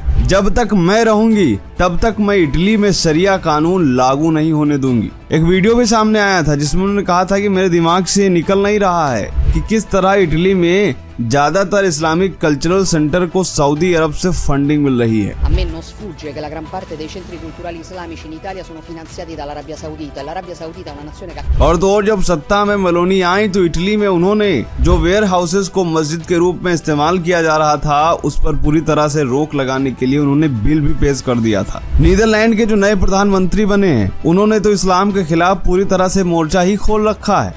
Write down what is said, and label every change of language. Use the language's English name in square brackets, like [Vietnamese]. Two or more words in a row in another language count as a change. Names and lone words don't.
[Hindi] जब तक मैं रहूंगी तब तक मैं इटली में शरिया कानून लागू नहीं होने दूंगी। एक वीडियो भी सामने आया था जिसमें उन्होंने कहा था कि मेरे दिमाग से निकल नहीं रहा है कि किस तरह इटली में ज्यादातर [English] Islamic cultural center [Hindi] को सऊदी अरब से फंडिंग मिल रही है। [Italian] A me non sfugge che la gran parte dei centri culturali islamici in Italia sono finanziati dall'Arabia Saudita. L'Arabia Saudita è una nazione cattolica. [Hindi] और तो और जब सत्ता में मेलोनी आई तो इटली में उन्होंने जो [English] ware houses [Hindi] को मस्जिद के रूप में इस्तेमाल किया जा रहा था, उस पर पूरी तरह से रोक लगाने के लिए उन्होंने बिल भी पेश कर दिया था। नीदरलैंड के जो नए प्रधानमंत्री बने हैं, उन्होंने तो इस्लाम के खिलाफ पूरी तरह से मोर्चा ही खोल रखा है।